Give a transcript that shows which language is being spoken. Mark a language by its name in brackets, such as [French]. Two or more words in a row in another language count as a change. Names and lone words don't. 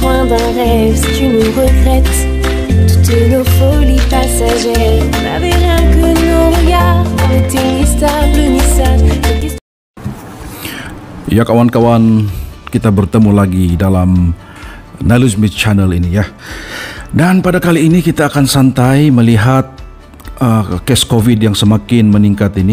[French] d'un rêve si tu nous regrettes. Toutes nos folies passagères, on n'avait rien que nos regards, on était ni stable ni sage. [Malay] Ya kawan-kawan, kita bertemu lagi dalam Nailul Smith Channel ini ya. Dan pada kali ini kita akan santai melihat kes COVID yang semakin meningkat ini.